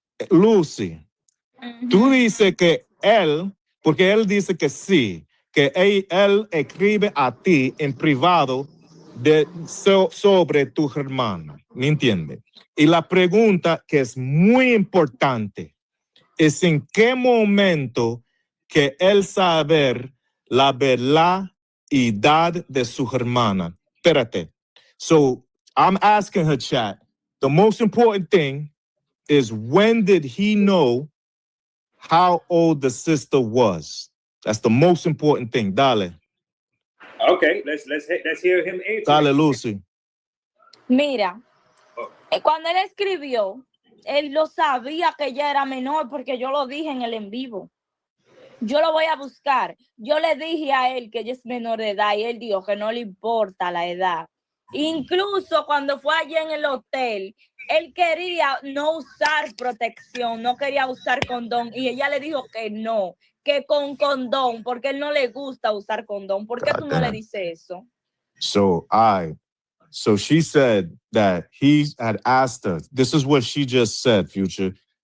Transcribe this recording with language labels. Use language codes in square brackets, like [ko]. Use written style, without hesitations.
[es] Lucy, tú dices que él, porque él dice que sí, que él escribe a ti en privado sobre tu hermana, ¿me entiendes? Y la pregunta que es muy importante es en qué momento que él saber la verdad y edad de su hermana. Espérate. [en] So I'm asking her, chat, the most important thing is when did he know how old the sister was? That's the most important thing. [es] Dale. [en] Okay, let's hear him answer. [es] Dale, Lucy. Mira, cuando él escribió, él lo sabía que ella era menor porque yo lo dije en el en vivo. Yo lo voy a buscar. Yo le dije a él que ella es menor de edad y él dijo que no le importa la edad. Incluso cuando fue allí en el hotel, él quería no usar protección, no quería usar condón y ella le dijo que no, que con condón, porque él no le gusta usar condón. ¿Por qué tú no le dices eso? [en] So she said that he had asked her. This is what she just said, Future.